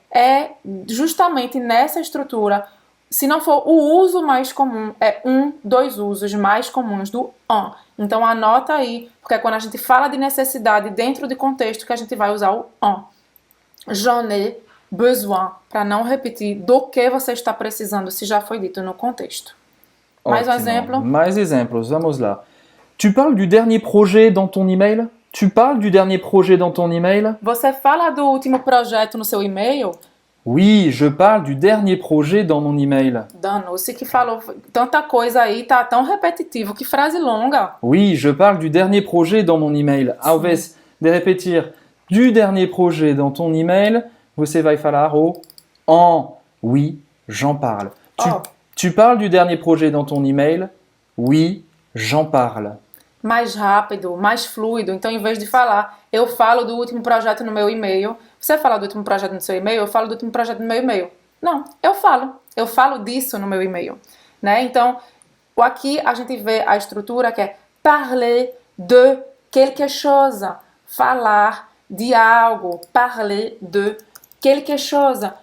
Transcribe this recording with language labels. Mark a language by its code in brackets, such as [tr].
[pt] É justamente nessa estrutura, se não for o uso mais comum, é dois usos mais comuns do en. Então anota aí, porque é quando a gente fala de necessidade dentro de contexto que a gente vai usar o en. [fr] J'en ai besoin, [pt] para não repetir do que você está precisando, se já foi dito no contexto. Mais um exemplo? Mais exemplos, vamos lá. [fr] Tu parles du dernier projet dans ton email? Tu parles du dernier projet dans ton email? [pt] Você fala do último projeto no seu e-mail? [fr] Oui, je parle du dernier projet dans mon email. [pt] Danou-se que falou tanta coisa aí, tá tão repetitivo, que frase longa. [fr] Oui, je parle du dernier projet dans mon email. [pt] Ao invés de repetir [fr] du dernier projet dans ton email, [pt] você vai falar o en. [fr] Oui, j'en parle. Tu parles du dernier projet dans ton email? Oui, j'en parle. [pt] Mais rápido, mais fluido. Então, em vez de falar, eu falo do último projeto no meu e-mail. Você fala do último projeto no seu e-mail, eu falo do último projeto no meu e-mail. Não, eu falo disso no meu e-mail, né? Então, aqui a gente vê a estrutura que é [fr] parler de quelque chose, [pt] falar de algo, parler de quelque chose.